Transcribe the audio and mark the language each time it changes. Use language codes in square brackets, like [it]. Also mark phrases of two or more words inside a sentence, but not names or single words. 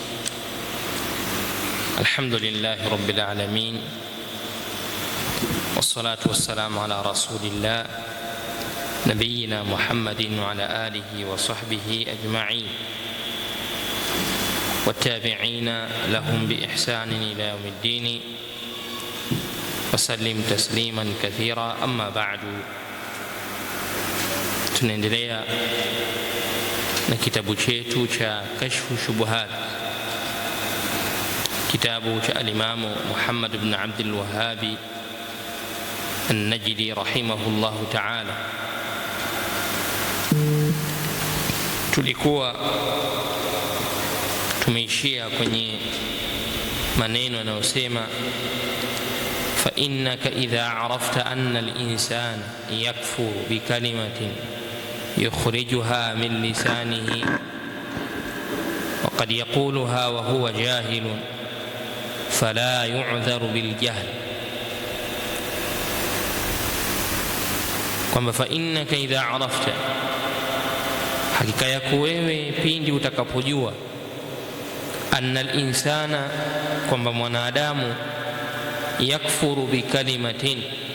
[ar] الحمد لله رب العالمين، والصلاة والسلام على رسول الله نبينا محمد وعلى آله وصحبه أجمعين والتابعين لهم بإحسان إلى يوم الدين وسلم تسليما كثيرا. أما بعد، [sw] tunaendelea na kitabu chetu cha Kashfu Shubuhat, kitabu cha alimamu Muhammad ibn Abdul Wahhab An-Najdi [ar] رحمه الله تعالى. [sw] Tulikuwa tumeishia kwenye maneno yanayosema [ar] فإنك إذا عرفت أن الإنسان يكفر بكلمة يخرجها من لسانه وقد يقولها وهو جاهل فلا يعذر بالجهل. [sw] kwamba [ar] فإنك إذا عرفت, [sw] hakika yako wewe pindi utakapojua, [ar] أن الإنسان, [sw] kwamba mwanadamu, [ar] يكفر بكلمة,